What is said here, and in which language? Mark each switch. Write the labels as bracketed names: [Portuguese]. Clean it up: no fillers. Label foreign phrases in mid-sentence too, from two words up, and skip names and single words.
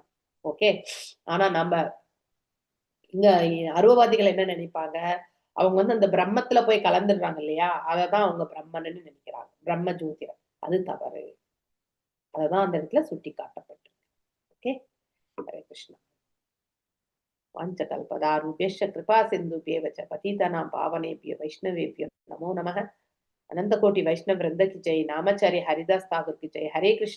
[Tamil] ஓகே, ஆனா நம்ம இங்க அருவவாதிகள் என்ன நினைப்பாங்க, அவங்க வந்து அந்த பிரம்மத்துல போய் கலந்துடுறாங்க இல்லையா, அததான் அவங்க பிரம்மன்னு நினைக்கிறாங்க, பிரம்ம ஜோதிடம். அது தவறு. அததான் அந்த இடத்துல சுட்டி காட்டப்பட்டிருக்கு. [Sanskrit] ஓகே, हरे कृष्ण. வாஞ்சகல்பதாருभ्यश्च कृपा सिन्धुभ्येव च पतितानां पावनेभ्यो वैष्णवेभ्यो नमो नमः. [Hindi] अनंत कोटि वैष्णव वृंद की जय. नामाचार्य हरिदास ठाकुर की जय. [Sanskrit] हरे कृष्ण.